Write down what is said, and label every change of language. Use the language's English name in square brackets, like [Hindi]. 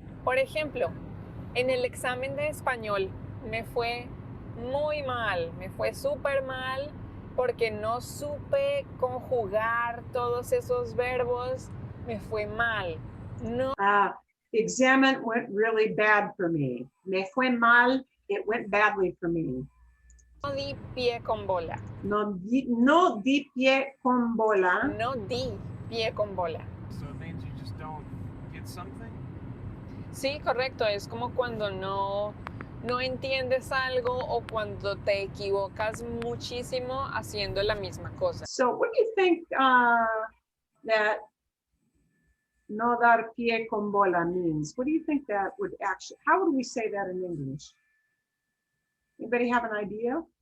[Spanish] Por ejemplo, en el examen de español me fue muy mal, me fue súper mal porque no supe conjugar todos esos verbos, me fue mal. No [English] The exam went really bad for me. [Spanish] Me fue mal, [English] it went badly for me. [Spanish] di pie con bola. No di pie con bola. No di pie con bola. [English] So it means you just don't get something? [Spanish] Sí, correcto. Es como cuando no entiendes algo o cuando te equivocas muchísimo haciendo la misma cosa. [English] So what do you think that [Spanish] no dar pie con bola [English] means? What do you think that would actually, how would we say that in English? Anybody have an idea?